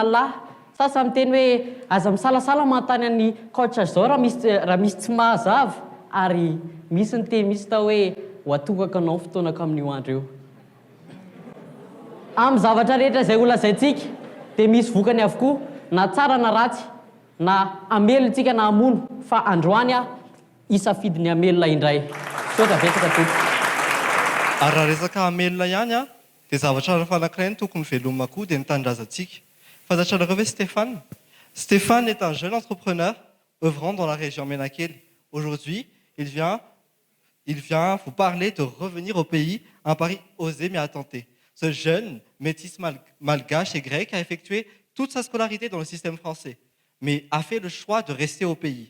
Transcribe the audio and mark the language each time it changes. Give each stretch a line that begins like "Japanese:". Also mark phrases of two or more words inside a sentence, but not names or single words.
Malagasy: lahy sasa miteny hoe aza misalasala manontany an'ny coach zao raha misy tsy mahazava ary misy ny teny misy tao hoe ho atokaka anao fotoanako amin'io andro eo amin'ny zavatra rehetra izay olazaintsika dia misy vokany avokoa na tsara na ratsy na amelontsika na amono fa androany isafidiny amelona indray sotra vesaka tompoko ary raha resaka amelona ihany dia zavatra fanankiray ny tokony velomina koa dia ny tanindrazantsika fantatrareo ve Stéphane?
French: Stéphane est un jeune entrepreneur œuvrant dans la région Ménakeli. Aujourd'hui, il vient vous parler de revenir au pays, un pari osé mais à tenter. Ce jeune métis malgache et grec a effectué toute sa scolarité dans le système français, mais a fait le choix de rester au pays.